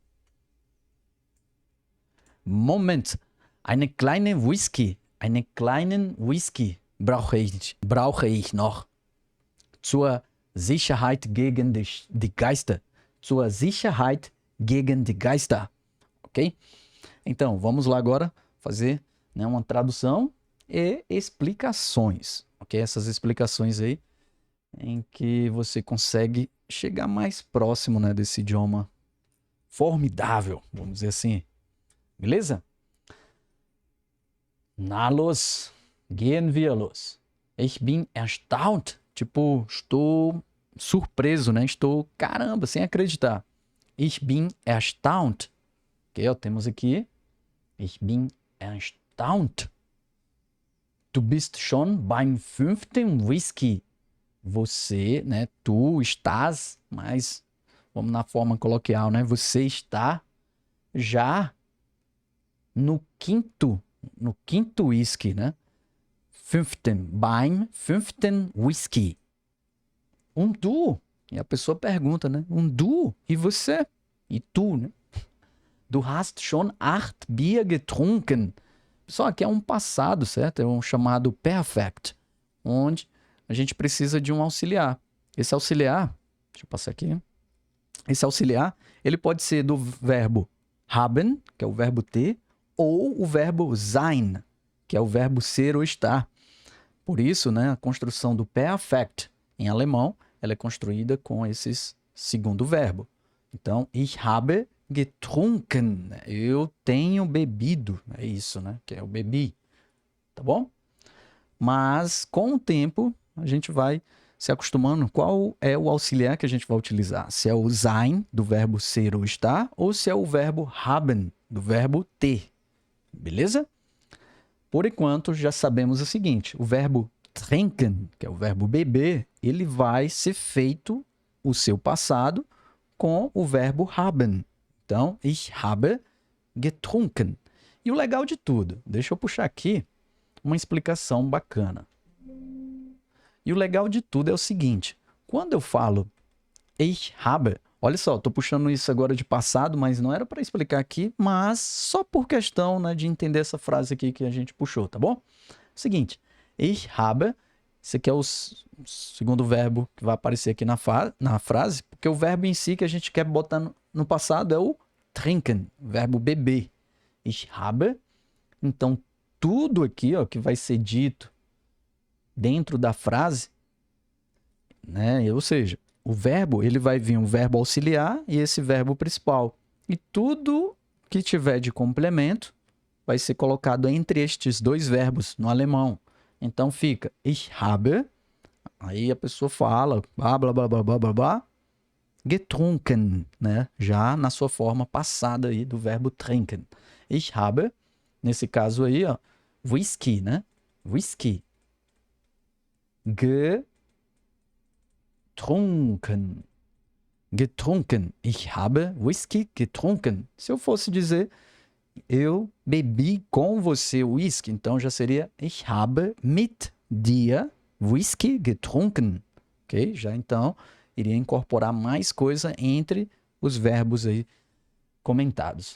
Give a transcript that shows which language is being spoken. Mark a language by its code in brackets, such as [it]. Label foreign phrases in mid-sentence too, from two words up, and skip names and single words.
[de] Einen kleinen Whisky brauche ich noch. Zur Sicherheit gegen die Geister. Zur Sicherheit gegen die Geister. [pt] Ok? Então, vamos lá agora fazer, né, uma tradução e explicações. Ok? Essas explicações aí em que você consegue chegar mais próximo, né, desse idioma formidável, vamos dizer assim. [de] Beleza? Na los, gehen wir los. Ich bin erstaunt. [pt] Tipo, estou surpreso, né? Estou, caramba, sem acreditar. [de] Ich bin erstaunt. [pt] Ok, ó, temos aqui. [de] Ich bin erstaunt. Du bist schon beim 5. Whisky. [pt] você, né? Tu estás, mas vamos na forma coloquial, né? Você está já no quinto whisky, né? [de] Beim fünften Whisky. Du. [pt] E a pessoa pergunta, né? Du. E você? E tu, né? [de] Du hast schon 8 Bier getrunken. [pt] Só que é um passado, certo? É um chamado Perfect, onde a gente precisa de um auxiliar. Esse auxiliar, deixa eu passar aqui. Esse auxiliar, ele pode ser do verbo haben, que é o verbo ter, ou o verbo sein, que é o verbo ser ou estar. Por isso, né, a construção do Perfect em alemão, ela é construída com esses segundo verbo. Então, [de] ich habe getrunken. [pt] Eu tenho bebido. É isso, né? Que é o bebi. Tá bom? Mas, com o tempo, a gente vai se acostumando. Qual é o auxiliar que a gente vai utilizar? Se é o sein, do verbo ser ou estar, ou se é o verbo haben, do verbo ter. Beleza? Por enquanto, já sabemos o seguinte. O verbo trinken, que é o verbo beber, ele vai ser feito o seu passado com o verbo haben. Então, [de] ich habe getrunken. [pt] E o legal de tudo, deixa eu puxar aqui uma explicação bacana. E o legal de tudo é o seguinte, quando eu falo [de] ich habe, [pt] olha só, estou puxando isso agora de passado, mas não era para explicar aqui, mas só por questão, né, de entender essa frase aqui que a gente puxou, tá bom? Seguinte, [de] ich habe, [pt] esse aqui é o segundo verbo que vai aparecer aqui na frase, porque o verbo em si que a gente quer botar no passado é o trinken, verbo beber. [de] Ich habe, [pt] então tudo aqui, ó, que vai ser dito dentro da frase, né, ou seja, o verbo, ele vai vir um verbo auxiliar e esse verbo principal. E tudo que tiver de complemento vai ser colocado entre estes dois verbos no alemão. Então fica [de] ich habe, [pt] aí a pessoa fala, blá, blá, blá, blá, blá, blá, blá, getrunken, né? Já na sua forma passada aí do verbo trinken. [de] Ich habe, [pt] nesse caso aí, ó, whisky, né? [de] Whisky. Getrunken. Getrunken. Ich habe Whisky getrunken. [pt] Se eu fosse dizer, eu bebi com você whisky, então já seria [de] ich habe mit dir Whisky getrunken. [pt] Ok? Já então iria incorporar mais coisa entre os verbos aí comentados.